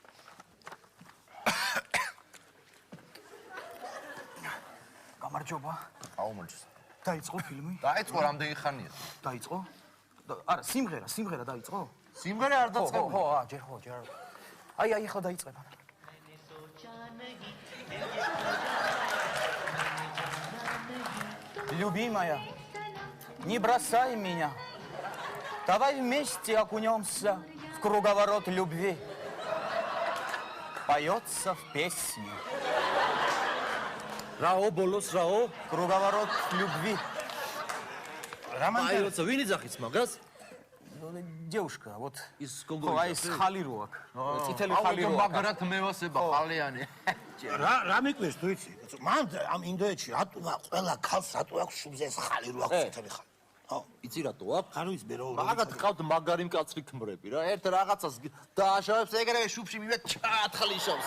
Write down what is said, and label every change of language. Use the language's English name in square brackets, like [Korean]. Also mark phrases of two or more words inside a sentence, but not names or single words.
[Georgian] გამარჯობა. აუმოჩს. დაიწყო ფილმი? დაიწყო რამდენი ხანია? დაიწყო? არა, სიმღერა დაიწყო? სიმღერა არ დაწყებული. ხო, ჯერ. აი, ახლა დაიწყება. [Russian] Любимая, не бросай меня. Давай вместе окунемся в круговорот любви. Поется в песне. Рао, болос, рао. Круговорот любви. Роман, [Georgian] ვინი ძახის მაგას? [Russian] Девушка, вот. [Georgian] ის გოგო. აი, ეს ხალი რო აქ. წითელი ხალი რო აქ. მაგრად მევასება ხალიანი. რა მიკვირს თუ იცი? მან ამ ინდოეთში რატო ყველა ქალს რატო აქვს შუბზე ეს ხალი რო აქვს წითელი ხალი? ხო, იცი რატო აქვს? არ ვიცი მე რო. მაგათ ყავთ მაგარი მკაცრი ქმრები რა. ერთ რაღაცას დააშავებს, ეგრევე შუბში მივიდა ჩაათხლიშავს.